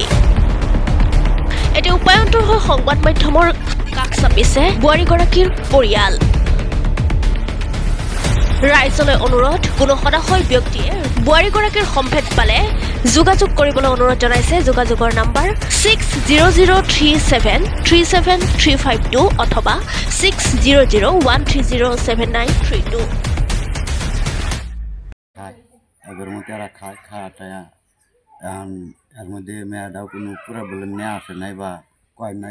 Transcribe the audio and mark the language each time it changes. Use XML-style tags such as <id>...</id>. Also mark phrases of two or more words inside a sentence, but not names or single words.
<as>এতিয়া উপায়ন্তৰ হৈ সংবাদ মাধ্যমৰ কাষ চাপিছে বোৱাৰীগৰাকীৰ পৰিয়াল। ৰাইজলৈ অনুৰোধ, কোনো সদাশয় ব্যক্তিয়ে বোৱাৰীগৰাকীৰ সম্ভেদ পালে যোগাযোগ কৰিবলৈ অনুৰোধ জনাইছে। যোগাযোগৰ নম্বৰ 6003737352 অথবা 6001307932।</as> <bn>এবার মধ্যে এরা খাওয়াটায়া এখন এর মধ্যে মেয়েরাও কোনো প্রবলেম নিয়ে আসে নাই বা কয় নাই।</bn>